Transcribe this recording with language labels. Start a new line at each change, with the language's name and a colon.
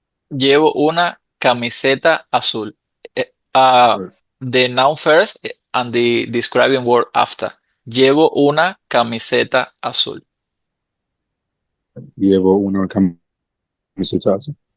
Spanish: Llevo una camiseta azul.
English: Right. The noun first and the describing word after.
Spanish: Llevo una camiseta azul. Llevo una camiseta azul.